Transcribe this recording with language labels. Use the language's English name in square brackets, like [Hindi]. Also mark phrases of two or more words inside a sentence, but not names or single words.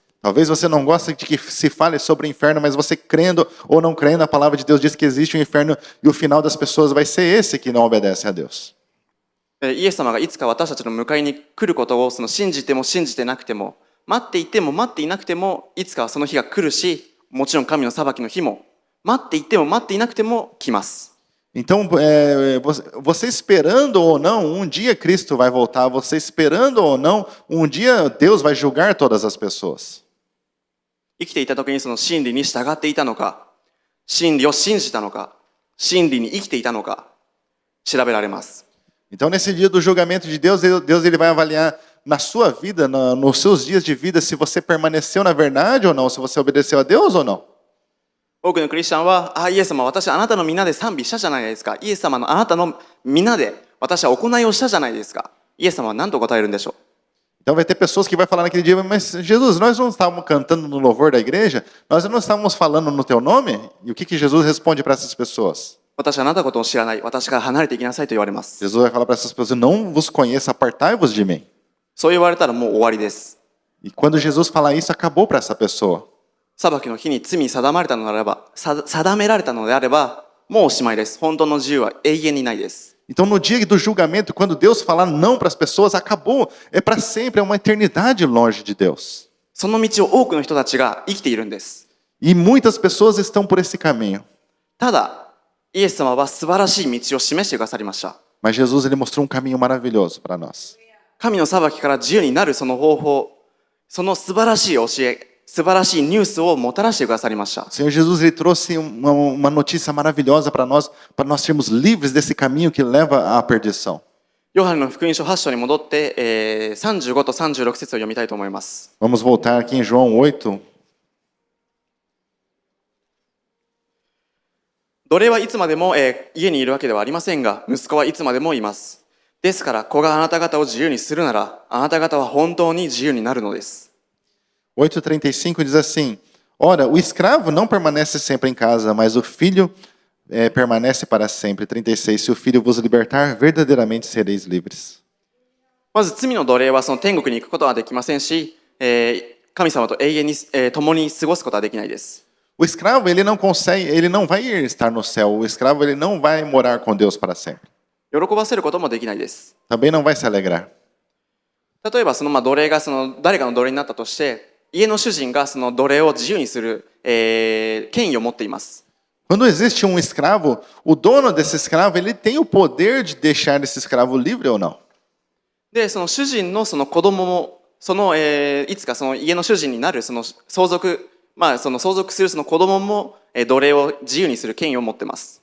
[Portuguese] Talvez você não goste de que se fale sobre o inferno, mas você crendo ou não crendo, a palavra de Deus diz que existe um inferno e o final das pessoas vai ser esse que não obedece a Deus. [Japanese] イエス様がいつか私たちの迎えに来ることを信じても信じてなくても、待っていても待っていなくても、いつかはその日が来るし、もちろん神の裁きの日も待っていても待っていなくても来ます。 [Portuguese] Então, você esperando ou não, um dia Cristo vai voltar. Você esperando ou não, um dia Deus vai julgar todas as pessoas. [Japanese] 生きていた時にその真理に従っていたのか、真理を信じたのか、真理に生きていたのか、調べられます。 [Portuguese] Então, nesse dia do julgamento de Deus, Deus ele vai avaliar na sua vida, nos seus dias de vida, se você permaneceu na verdade ou não, se você obedeceu a Deus ou não. [Japanese] 多くのクリスチャンは、イエス様、私あなたの皆で賛美したじゃないですか。イエス様のあなたの皆で私は行いをしたじゃないですか。イエス様は何と答えるんでしょう。 [Portuguese] Então vai ter pessoas que vai falar naquele dia, mas Jesus, nós não estávamos cantando no louvor da igreja? Nós não estávamos falando no teu nome? E o que Jesus responde para essas pessoas? [Japanese] 私はあなたのことを知らない。私から離れていきなさいと言われます。 [Portuguese] Jesus vai falar para essas pessoas, eu não vos conheço, apartai-vos de mim. [Japanese] そう言われたらもう終わりです。 [Portuguese] E quando Jesus falar isso, acabou para essa pessoa. [Japanese] 裁きの日に罪定められたのであれば、定められたのであれば、もうおしまいです。本当の自由は永遠にないです。 [Portuguese] Então, no dia do julgamento, quando Deus falar não para as pessoas, acabou. É para sempre, é uma eternidade longe de Deus. [Japanese] その道を多くの人たちが生きているんです。 [Portuguese] E muitas pessoas estão por esse caminho. [Japanese] ただ、イエス様は素晴らしい道を示してくださりました。 [Portuguese] Mas Jesus ele mostrou um caminho maravilhoso para nós. [Japanese] 神の裁きから自由になるその方法、その素晴らしい教え、素晴らしいニュースをもたらしてくださりました。 [Portuguese] O Senhor Jesus ele trouxe uma notícia maravilhosa para nós sermos livres desse caminho que leva à perdição. [Japanese] ヨハネの福音書8章に戻って、35と36節を読みたいと思います。 [Portuguese] Vamos voltar aqui em João 8. [Japanese] 奴隷はいつまでも、家にいるわけではありませんが、息子はいつまでもいます。ですから、子があなた方を自由にするなら、あなた方は本当に自由になるのです。 [Portuguese] 8:35 diz assim: Ora, o escravo não permanece sempre em casa, mas o filho permanece para sempre. 36. Se o filho vos libertar, verdadeiramente sereis livres. [Japanese] まず罪の奴隷はその天国に行くことはできませんし、神様と永遠に、共に過ごすことはできないです。 [Portuguese] O escravo, ele não consegue, ele não vai estar no céu. O escravo, ele não vai morar com Deus para sempre. [Japanese] 喜ばせることもできないです。 [Portuguese] Também não vai se alegrar. [Japanese] 例えばその奴隷が誰かの奴隷になったとして、家の主人がその奴隷を自由にする、権威を持っています。 [Portuguese] Quando existe um escravo, o dono desse escravo, ele tem o poder de deixar esse escravo livre ou não. [Japanese] で、その主人のその子供も、いつかその家の主人になるその相続、その相続するその子供も、奴隷を自由にする権威を持っています。